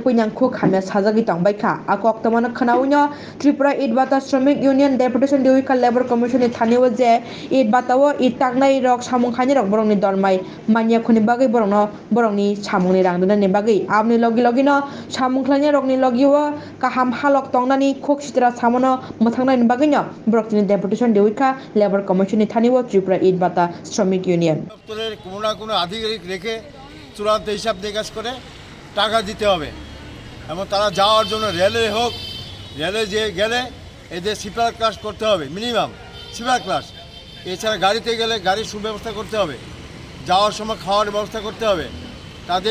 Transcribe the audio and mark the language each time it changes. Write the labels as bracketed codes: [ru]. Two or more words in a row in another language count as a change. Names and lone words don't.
[trp] पैनां खु खामिया साजागि तंबायखा आको अक्तमानो खनाउनो त्रिपुरा ईद बाता श्रमिक यूनियन डेपुटेशन दिउका लेबर कमिशननि थानिव जे ईद बाताव ईद ताकनाय रक सामुंखायनि रक बरकनि दरमाय मानिया खुनि बागै बरकनि सामुंनि रां दोननायनि बागै आबनि लगी लगिनो सामुंख्लायनि रकनि लगियो काहाम हालक तंनानि खुक सित्रा सामनो मोथांनायनि बागैनो बरकनि डेपुटेशन दिउका लेबर कमिशननि थानिव त्रिपुरा ईद बाता श्रमिक यूनियन [bn] দপ্তরের কোনো না কোনো আধিকারিক রেখে চূড়ান্ত হিসাব নিকাশ করে টাকা দিতে হবে এবং তারা যাওয়ার জন্য রেলে হোক রেলে যে গেলে এদের [en] sleeper class [bn] করতে হবে [en] minimum sleeper class [bn] এছাড়া গাড়িতে গেলে গাড়ির সুব্যবস্থা করতে হবে যাওয়ার সময় খাওয়ার ব্যবস্থা করতে হবে তাদের